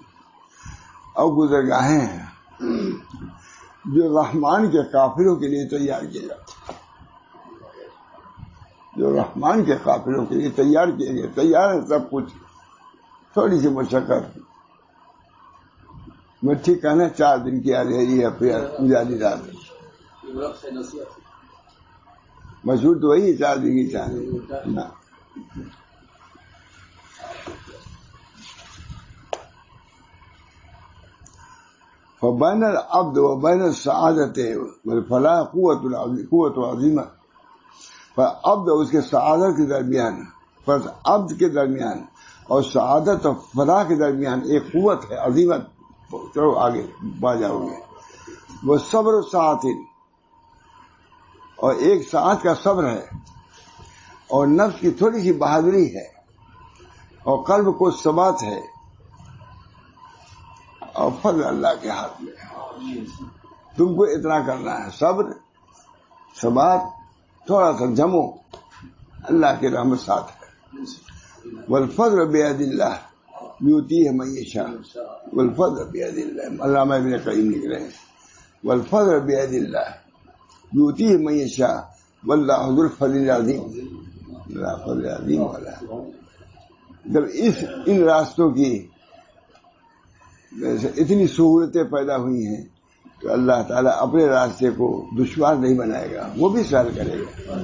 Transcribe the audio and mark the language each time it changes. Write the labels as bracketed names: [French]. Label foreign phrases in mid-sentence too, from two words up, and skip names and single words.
[Urdu] اور گزرگاہیں ہیں جو رحمان کے قافلوں کے لیے تیار کیے جاتے ہیں، جو رحمان کے قافلوں کے لیے تیار کیے گئے. تیار ہے سب کچھ، تھوڑی سی مشقت. میں ٹھیک کہنا 4 دن کی اندھیری ہے پھر اجالی رات. مشہور تو وہی 4 دن کی چاند. [Arabic] فبین العبد و بین السعادت والفلاح قوت عظیمہ. [Urdu] عبد اس کے سعادت کے درمیان، عبد کے درمیان اور سعادت اور فلاح کے درمیان ایک قوت ہے عظیمت. چلو آگے بڑھ جاؤ گے. وہ صبر و ساعت، اور ایک ساعت کا صبر ہے، اور نفس کی تھوڑی سی بہادری ہے، اور قلب کو ثبات ہے، اور فضل اللہ کے ہاتھ میں ہے. تم کو اتنا کرنا ہے، صبر، ثبات، تھوڑا سا جمو، اللہ کی رحمت ساتھ ہے. [Arabic] والفضل بید اللہ یؤتیہ من یشاء. والفضل بید اللہ، [Urdu] علامہ ابن قیم لکھ رہے ہیں [Arabic] والفضل بید اللہ یؤتیہ من یشاء واللہ ذو الفضل العظیم. [Urdu] اللہ فضل عظیم والا. جب ان راستوں کی اتنی سہولتیں پیدا ہوئی ہیں تو اللہ تعالیٰ اپنے راستے کو دشوار نہیں بنائے گا، وہ بھی سہل کرے گا.